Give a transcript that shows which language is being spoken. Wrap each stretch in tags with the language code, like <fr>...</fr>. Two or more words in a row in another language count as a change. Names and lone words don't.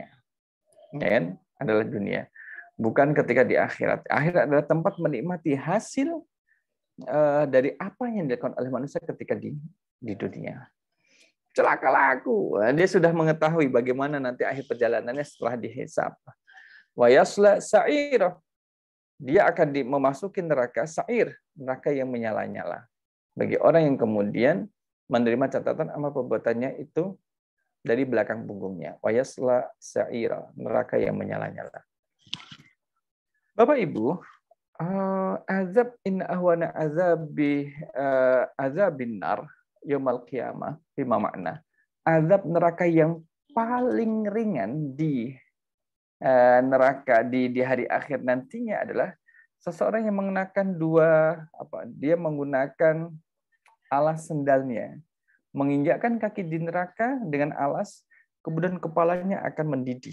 <id>Ya kan? Adalah dunia. Bukan ketika di akhirat. Akhirat adalah tempat menikmati hasil dari apa yang dilakukan oleh manusia ketika di dunia. Celakalah aku. Dia sudah mengetahui bagaimana nanti akhir perjalanannya setelah dihisab.</id> <ar>ويصلى سعيرا.</ar> <id>Dia akan memasuki neraka sa'ir, neraka yang menyala-nyala. Bagi orang yang kemudian menerima catatan amal perbuatannya itu dari belakang punggungnya.</id> <ar>ويصلى سعيرا,</ar> <id>neraka yang menyala-nyala. Bapak Ibu,</id> <ar>عذاب إن أهون عذاب النار يوم القيامة بما مكنا.</ar> <id>Azab neraka yang paling ringan di neraka di hari akhir nantinya adalah seseorang yang mengenakan dia menggunakan alas sendalnya, menginjakkan kaki di neraka dengan alas, kemudian kepalanya akan mendidih.</id>